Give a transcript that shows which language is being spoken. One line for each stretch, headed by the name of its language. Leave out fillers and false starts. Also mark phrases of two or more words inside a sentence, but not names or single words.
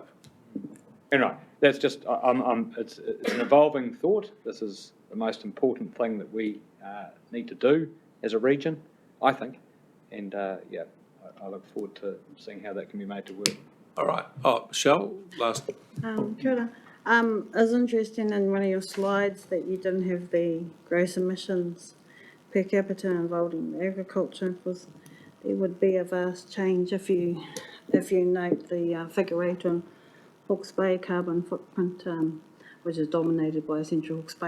English: Anyway, that's just, it's an evolving thought. This is the most important thing that we need to do as a region, I think. And yeah, I look forward to seeing how that can be made to work. All right. Oh, Michelle, last.
Māori: Kia ora.
English: I was interested in one of your slides that you didn't have the gross emissions per capita involved in agriculture, because there would be a vast change if you note the figure 8 on Hawke's Bay carbon footprint, which is dominated by Central Hawke's Bay.